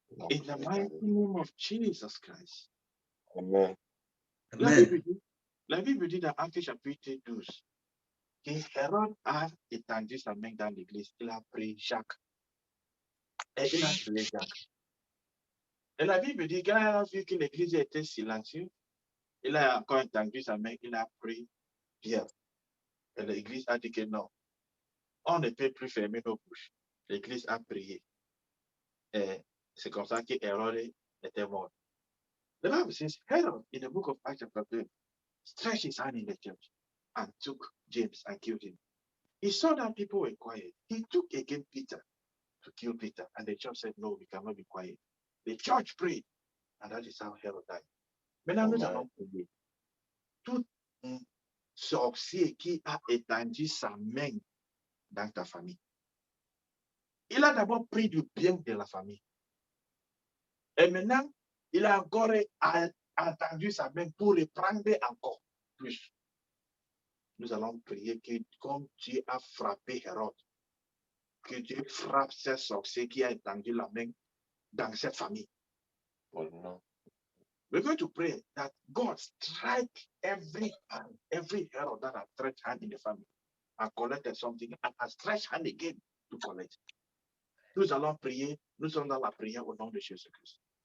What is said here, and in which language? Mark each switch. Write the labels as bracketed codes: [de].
[en] In the mighty name of Jesus Christ. Amen. [fr] La Bible dit dans Actes chapitre 12 que Hérode a étendu sa main dans l'église. Il a pris Jacques. Et il a tué Jacques. Et la Bible dit qu'il a vu que l'église était silencieuse. Il a encore étendu sa main. Il a pris Pierre. Et l'église a dit que non. On ne peut plus fermer nos bouches. L'église a prié. Et c'est comme ça que Hérode était mort. [en] The Bible says, Herod, in the book of Acts chapter 2, stretched his hand in the church and took James and killed him. He saw that people were quiet. He took again Peter to kill Peter. And the church said, no, we cannot be quiet. The church prayed. And that is how Herod died. [fr] Maintenant, nous allons prier. Tout sorcier qui a étendu sa main dans ta famille, il a d'abord pris du bien de la famille. Et maintenant, il a encore entendu sa main pour reprendre encore plus. Nous allons prier que comme Dieu a frappé Hérode, que Dieu frappe ces sorciers qui a étendu la main dans cette famille. [en] We're going to pray that God strike every hand, every error that has stretched hand in the family and collected something and has stretched hand again to collect. [fr] Nous allons prier, nous sommes dans la prière au nom de Jésus-Christ.